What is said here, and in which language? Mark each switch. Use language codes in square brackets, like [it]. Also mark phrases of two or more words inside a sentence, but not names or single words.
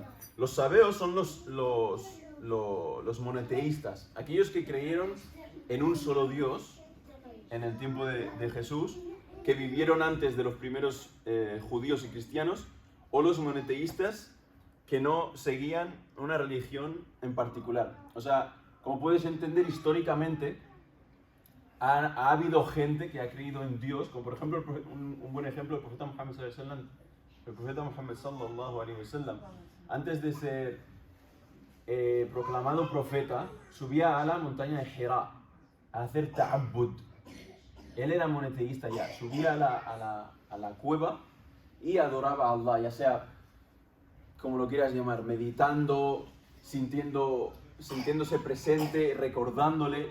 [es] Los sabeos son los monoteístas, aquellos que creyeron en un solo Dios en el tiempo de Jesús, que vivieron antes de los primeros judíos y cristianos, o los monoteístas que no seguían una religión en particular. O sea, como puedes entender, históricamente ha habido gente que ha creído en Dios, como por ejemplo un buen ejemplo, el profeta Muhammad [ar] صلى الله عليه وسلم. [es] El profeta Muhammad [ar] صلى الله عليه وسلم, [es] antes de ser proclamado profeta, subía a la montaña de Hira a hacer ta'abbud. Él era monoteísta ya, subía a la cueva y adoraba a Allah, ya sea como lo quieras llamar, meditando, sintiéndose presente, recordándole.